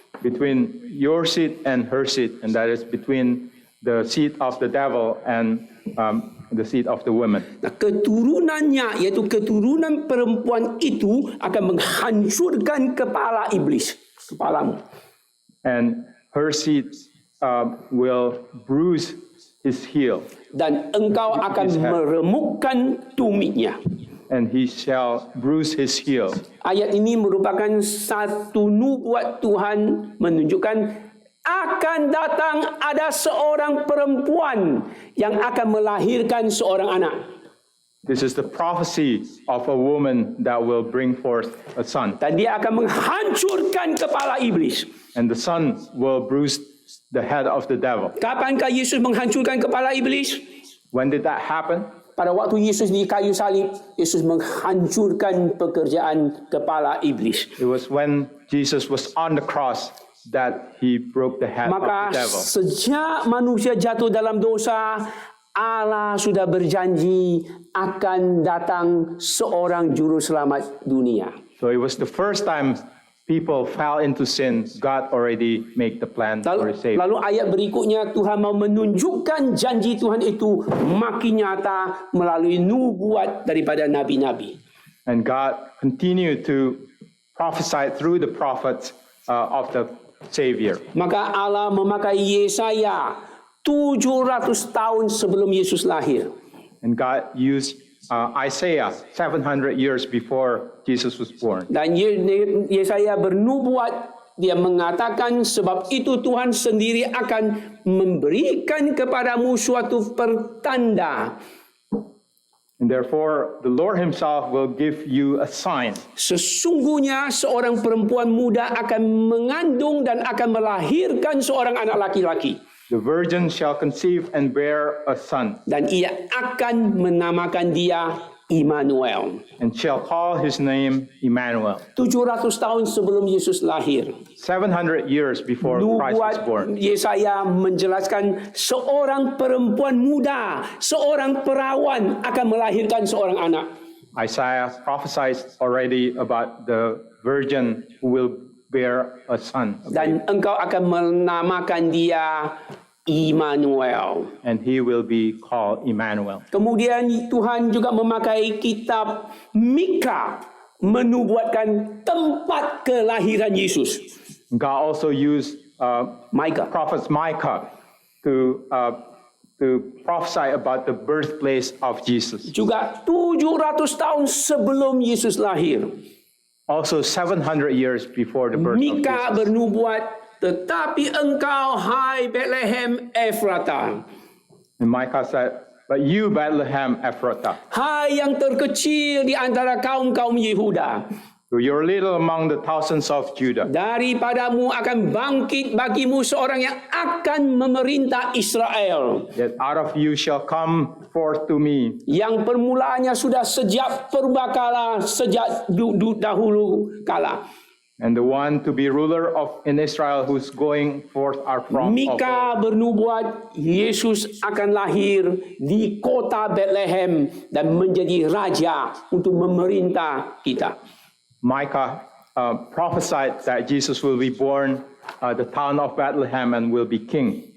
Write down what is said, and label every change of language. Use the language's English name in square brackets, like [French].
[English] Between your seed and her seed, and that is between the seed of the devil and the seed of the woman. [Indonesian] Nah, keturunannya, yaitu keturunan perempuan itu akan menghancurkan kepala iblis, kepalamu. [English] And her seed will bruise his heel, [Indonesian] Dan engkau akan meremukkan tumitnya. [English] and he shall bruise his heel. [Indonesian] Ayat ini merupakan satu nubuat Tuhan menunjukkan akan datang ada seorang perempuan yang akan melahirkan seorang anak. [English] This is the prophecy of a woman that will bring forth a son, [Indonesian] Dan dia akan menghancurkan kepala iblis. [English] and the son will bruise the head of the devil. [Indonesian] Kapankah Yesus menghancurkan kepala iblis? [English] When did that happen? [Indonesian] Pada waktu Yesus di kayu salib, Yesus menghancurkan pekerjaan kepala iblis. [English] It was when Jesus was on the cross that he broke the head [Indonesian] Maka [English] of the devil. [Indonesian] sejak manusia jatuh dalam dosa, Allah sudah berjanji akan datang seorang juru selamat dunia. [English] So it was the first time people fell into sin. God already made the plan for His Savior. [Indonesian] Lalu ayat berikutnya Tuhan mau menunjukkan janji Tuhan itu makin nyata melalui nubuat daripada nabi-nabi. [English] And God continued to prophesy through the prophets of the Savior. [Indonesian] Maka Allah memakai Yesaya 700 tahun sebelum Yesus lahir. [English] And God used Isaiah 700 years before Jesus was born. [Indonesian] Dan Yesaya bernubuat, dia mengatakan sebab itu Tuhan sendiri akan memberikan kepadamu suatu pertanda. [English] And therefore, the Lord Himself will give you a sign. [Indonesian] Sesungguhnya seorang perempuan muda akan mengandung dan akan melahirkan seorang anak laki-laki. [English] The virgin shall conceive and bear a son, [Indonesian] Dan ia akan menamakan dia Immanuel. [English] and shall call his name Emmanuel. [Indonesian] 700 tahun sebelum Yesus lahir. [English] 700 years before Christ was born. [Indonesian] Nubuat Yesaya menjelaskan seorang perempuan muda, seorang perawan akan melahirkan seorang anak. [English] Isaiah prophesied already about the virgin who will bear a son, [Indonesian] Dan engkau akan menamakan dia Immanuel. [English] and he will be called Emmanuel. [Indonesian] Kemudian Tuhan juga memakai kitab Mika menubuatkan tempat kelahiran Yesus. [English] God also used Micah. prophet Micah to prophesy about the birthplace of Jesus. [Indonesian] Juga 700 tahun sebelum Yesus lahir. [English] Also 700 years before the birth of [Indonesian] Mika [English] Jesus. [Indonesian] bernubuat, tetapi engkau, hai Bethlehem Efrata, [English] And Micah said, but you, Bethlehem Ephrathah, [Indonesian] hai yang terkecil di antara kaum-kaum Yehuda, [English] you're little among the thousands of Judah. [Indonesian] daripadamu akan bangkit bagimu seorang yang akan memerintah Israel, [English] That out of you shall come forth to me [Indonesian] yang permulaannya sudah sejak purbakala, sejak dahulu kala. [English] and the one to be ruler in Israel who's going forth are from of [Indonesian] Mika bernubuat Yesus akan lahir di kota Bethlehem dan menjadi raja untuk memerintah kita. [English] Micah prophesied that Jesus will be born the town of Bethlehem and will be king.